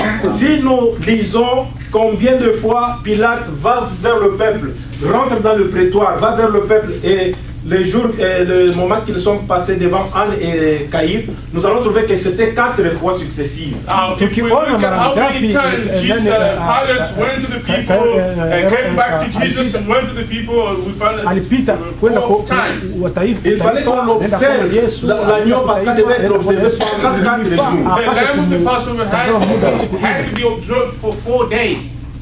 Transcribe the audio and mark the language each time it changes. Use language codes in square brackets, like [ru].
[fr] Si nous lisons combien de fois Pilate va vers le peuple, rentre dans le prétoire, va vers le peuple et les jours et le moment qu'ils sont passés devant Anne et Caïphe, nous allons trouver que c'était 4 fois successives. [en] If we look at how many times Pilate went to the people and came back to Jesus and went to the people, we found that 4 times. [fr] Il fallait qu'on observe l'agneau parce qu'il devait être observé pendant 4 jours. [en] The lamb of the Passover had to be observed for 4 days.